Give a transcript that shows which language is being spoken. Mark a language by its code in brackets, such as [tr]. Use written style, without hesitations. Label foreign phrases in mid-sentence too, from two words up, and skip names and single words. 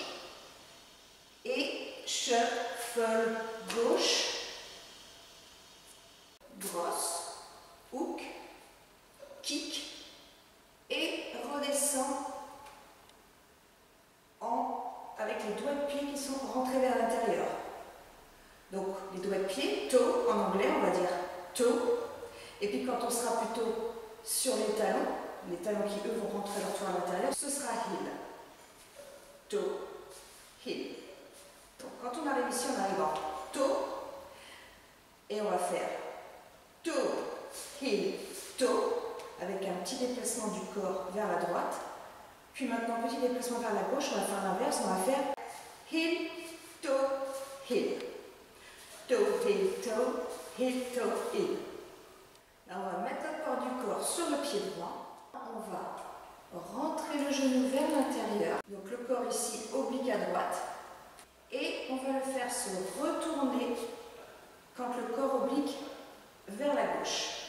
[fr] Et shuffle gauche, brosse, [en] hook, kick, [fr] et redescend avec les doigts de pied qui sont rentrés vers l'intérieur. Donc les doigts de pied, toe, en anglais on va dire toe, et puis quand on sera plutôt sur les talons qui eux vont rentrer leur toit à l'intérieur, ce sera heel. [en] toe, heel. [fr] Donc quand on arrive ici, on arrive en toe et on va faire [en] toe, heel, toe [fr] avec un petit déplacement du corps vers la droite. Puis maintenant, petit déplacement vers la gauche, on va faire l'inverse, on va faire [en] heel, toe, heel. Toe, heel, toe, heel, toe, heel. [fr] Là, on va mettre le poids du corps sur le pied droit. On va rentrer le genou vers l'intérieur. Donc le corps ici oblique à droite. Et on va le faire se retourner quand le corps oblique vers la gauche.